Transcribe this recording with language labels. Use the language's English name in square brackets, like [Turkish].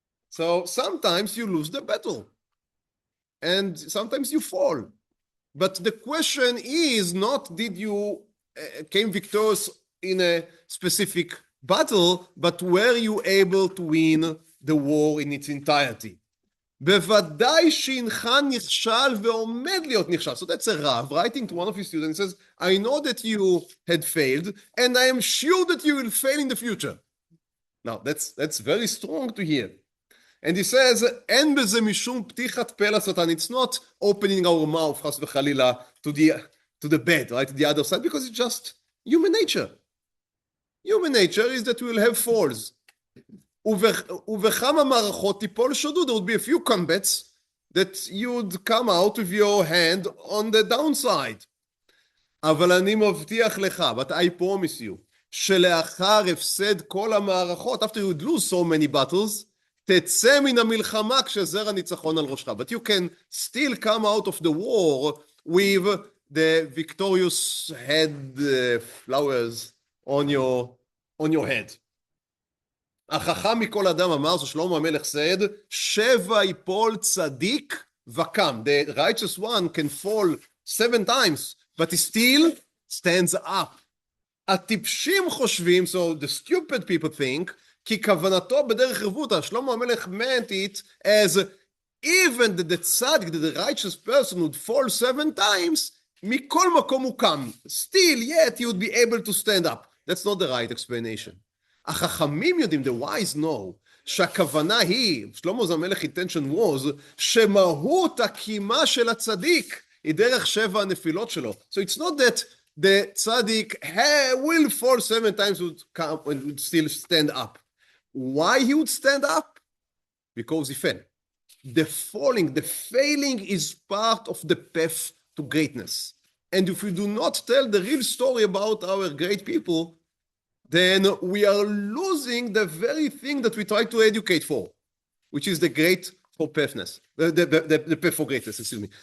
[English] So sometimes you lose the battle, and sometimes you fall. But the question is not did you came victorious in a specific battle, but were you able to win the war in its entirety? [Hebrew] בוודאי שהנך נכשל ועומד להיות נכשל. [English] So that's a Rav writing to one of his students, says, I know that you had failed, and I am sure that you will fail in the future. Now, that's very strong to hear. And he says, [Hebrew] אין בזה משום פתיחת פה לשטן. [English] It's not opening our mouth, [Hebrew] חס וחלילה, [English] to the bad, right, to the other side, because it's just human nature. Human nature is that we will have falls. [Hebrew] ובכמה מערכות תיפול שדוד. [English] There would be a few combats that you'd come out with your hand on the downside. [Hebrew] אבל אני מבטיח לך, [English] but I promise you, [Hebrew] שלאחר הפסד כל המערכות, [English] after you'd lose so many battles, [Hebrew] תצא מן המלחמה כשזר הניצחון על ראשך. [English] But you can still come out of the war with the victorious head flowers on your head. [Hebrew] החכם מכל אדם אמר, [English] so [Hebrew] שלמה המלך said, שבע יפול צדיק וקם. [English] The righteous one can fall 7 times, but he still stands up. [Hebrew] הטיפשים חושבים, [English] so the stupid people think, [Hebrew] כי כוונתו בדרך רבותא. [English] שלמה המלך meant it as even the tzaddik, the righteous person would fall 7 times, [Hebrew] מכל מקום הוא קם. [English] Still, yet he would be able to stand up. That's not the right explanation. [Hebrew] החכמים יודעים, [English] the wise know, [Hebrew] שהכוונה היא, שלמה המלך [English] intention was, [Hebrew] שמהות הקימה של הצדיק היא דרך 7 הנפילות שלו. [English] So it's not that the tzaddik will fall 7 times and would still stand up. Why he would stand up? Because he fell. The falling, the failing is part of the path to greatness. And if we do not tell the real story about our great people, then we are losing the very thing that we try to educate for, which is the great for pathness, the path for greatness, excuse me.